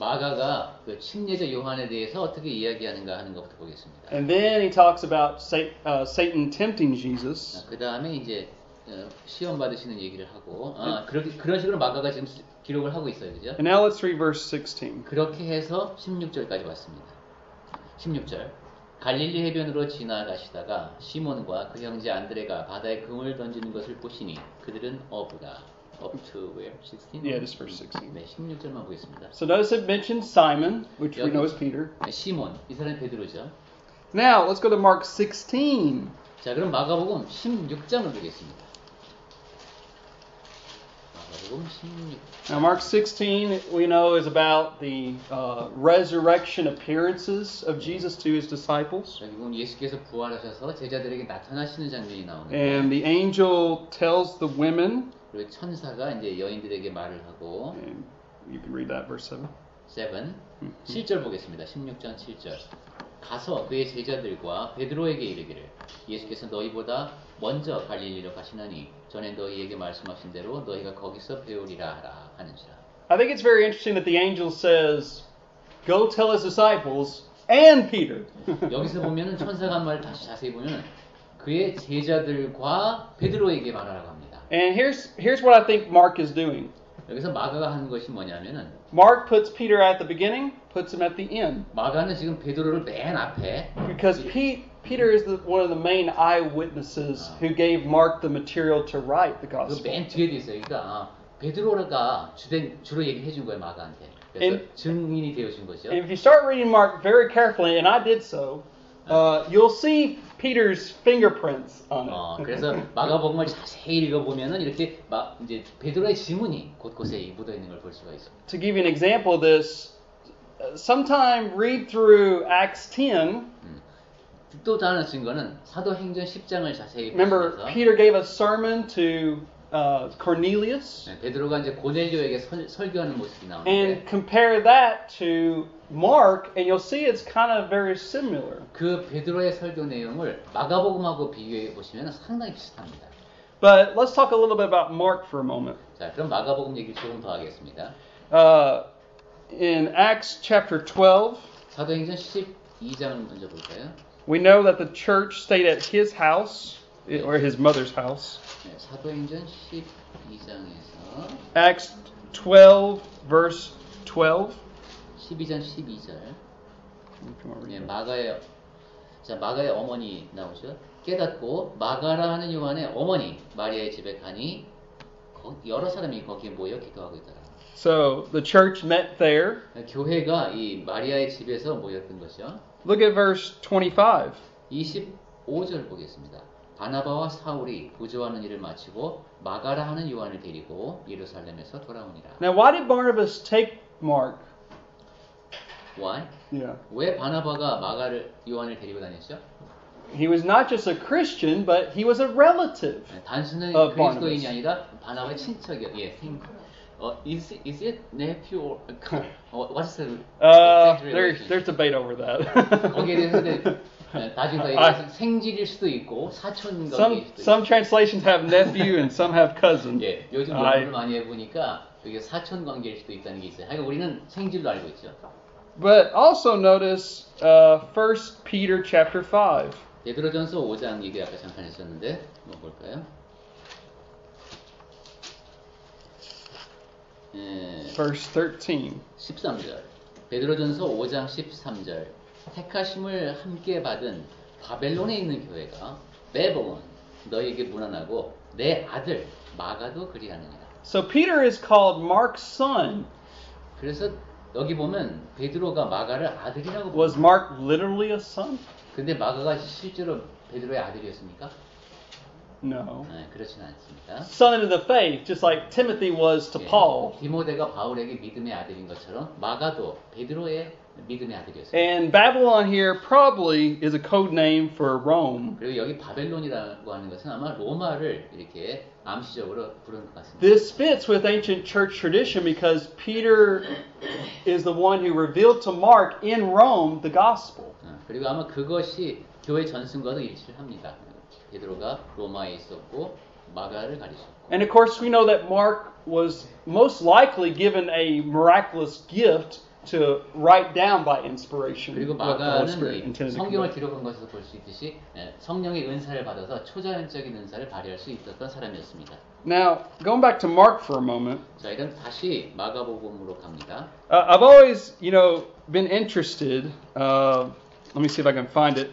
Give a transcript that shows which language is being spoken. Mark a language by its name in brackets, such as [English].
[Korean] 마가가 그 침례자 요한에 대해서 어떻게 이야기하는가 하는 것부터 보겠습니다. [English] And then he talks about Satan tempting Jesus. [Korean] 그 다음에 이제 시험 받으시는 얘기를 하고 그런 식으로 마가가 지금 기록을 하고 있어요, 그죠? [English] And now let's read verse 16. [Korean] 그렇게 해서 16절까지 왔습니다. 16절. 갈릴리 해변으로 지나가시다가 시몬과 그 형제 안드레가 바다에 금을 던지는 것을 보시니 그들은 어부라. [English] Up to where? 16? Yeah, just verse 16. [Korean] 네, 16절만 보겠습니다. [English] So notice it mentions Simon, which we [Korean] 여기- [English] know is Peter. [Korean] 네, 시몬, 이 사람이 베드로죠. [English] Now, let's go to Mark 16. [Korean] 자, 그럼 마가복음 16장을 보겠습니다. 마가복음 16장. [English] Now, Mark 16, we know, is about the resurrection appearances of Jesus to his disciples. [Korean] 여기 보면 예수께서 부활하셔서 제자들에게 나타나시는 장면이 나오는데 [English] And the angel tells the women, [Korean] 그리고 천사가 이제 여인들에게 말을 하고 [English] and you can read that, verse 7. [Korean] 7, 7절 보겠습니다. 16장 7절. 가서 그의 제자들과 베드로에게 이르기를 예수께서 너희보다 먼저 갈릴리로 가시나니 전에 너희에게 말씀하신 대로 너희가 거기서 배우리라 하라 하는지라. [English] I think it's very interesting that the angel says, go tell his disciples and Peter. [Korean] 여기서 보면은 천사가 한 말을 다시 자세히 보면은 그의 제자들과 베드로에게 말하라고 합니다. [English] And here's what I think Mark is doing. [Korean] 여기서 마가가 하는 것이 뭐냐면은 [English] Mark puts Peter at the beginning, puts him at the end. [Korean] 마가는 지금 베드로를 맨 앞에 [English] Because Peter is one of the main eyewitnesses who gave Mark the material to write the 그 gospel. [Korean] 맨 뒤에 돼 있어요. 그러니까 베드로가 주로 얘기해 준 거예요, 마가한테. 그래서 증인이 되어 준 거죠. [English] And if you start reading Mark very carefully, and I did so, you'll see Peter's fingerprints on it. [Korean] 그래서 마가복음을 자세히 읽어보면은 이렇게 이제 베드로의 지문이 곳곳에 묻어 있는 걸 볼 수가 있습니다. [English] To give you an example of this, sometime read through Acts 10. [Korean] 또 다른 증거는 사도행전 10장을 자세히 [English] Remember, [Korean] 보시면서 [English] Peter gave a sermon to Cornelius. [Korean] 베드로가 이제 고넬료에게 설교하는 모습이 나오는데 [English] And compare that to Mark, and you'll see it's kind of very similar. [Korean] 그 베드로의 설교 내용을 마가복음하고 비교해 보시면 상당히 비슷합니다. [English] But let's talk a little bit about Mark for a moment. [Korean] 자, 그럼 마가복음 얘기를 조금 더 하겠습니다. [English] In Acts chapter 12, [Korean] 사도행전 12장을 먼저 볼까요? [English] we know that the church stayed at his house, or his mother's house. [Korean] 네, 사도행전 12장에서 [English] Acts 12, verse 12. [Korean] 12장 12절. 네, 마가의 어머니 나오죠. 깨닫고 마가라 하는 요한의 어머니 마리아의 집에 가니 여러 사람이 거기에 모여 기도하고 있더라. [English] So the church met there. [Korean] 교회가 이 마리아의 집에서 모였던 것이죠. [English] Look at verse 25. [Korean] 25절 보겠습니다. 바나바와 사울이 구조하는 일을 마치고 마가라 하는 요한을 데리고 예루살렘에서 돌아오니라. [English] Now, why did Barnabas take Mark? Why? Yeah. [Korean] 왜 바나바가 요한을 데리고 다녔죠? [English] He was not just a Christian, but he was a relative. [Korean] 단순한 [English] Of [Korean] 그리스도인이 [English] Barnabas. [Korean] 아니라 바나바의 친척이요. [English] 예, is it nephew or what's the exact relationship? There's debate over that. [Korean] 거기에 대해서 나중에 얘기해서 생질일 수도 있고 사촌 관계일 수도 있고. [English] Some translations have nephew and some have cousin. [Korean] 예, 요즘 연구를 많이 해보니까 그게 사촌 관계일 수도 있다는 게 있어요. 하여간 우리는 생질로 알고 있죠. [English] But also notice 1 Peter chapter 5. [Korean] 베드로전서 5장 얘기 아까 잠깐 했었는데 한번 볼까요? [English] Verse 13. [Korean] 13절. 베드로전서 5장 13절. 택하심을 함께 받은 바벨론에 있는 교회가 베볼론 너희에게 문안하고 내 아들 마가도 그리하느니라. [English] So Peter is called Mark's son. [Korean] 그래서 여기 보면 베드로가 마가를 아들이라고 [English] Was Mark literally a son? [Korean] 근데 마가가 실제로 베드로의 아들이었습니까? [English] No. [Korean] 네, 그렇진 않습니다. [English] Son into the faith, just like Timothy was to 예, Paul. [Korean] 디모데가 바울에게 믿음의 아들인 것처럼 마가도 베드로의 믿음의 아들이었습니다. [English] And Babylon here probably is a code name for Rome. [Korean] 그리고 여기 바벨론이라고 하는 것은 아마 로마를 이렇게 암시적으로 부르는 것 같습니다. [English] This fits with ancient church tradition because Peter is the one who revealed to Mark in Rome the gospel. [Korean] 그리고 아마 그것이 교회 전승과도 일치를 합니다. 베드로가 로마에 있었고 마가를 가리셨고. [English] And of course we know that Mark was most likely given a miraculous gift to write down by inspiration. [Korean] 그리고 [English] what the Holy Spirit [Korean] 마가는 [English] intended to [Korean] 성경을 [English] convey. [Korean] 기록한 것에서 볼 수 있듯이 성령의 은사를 받아서 초자연적인 은사를 발휘할 수 있었던 사람이었습니다. [English] Now, going back to Mark for a moment. [Korean] 자, 이런 다시 마가복음으로 갑니다. [English] I've always, been interested Let me see if I can find it.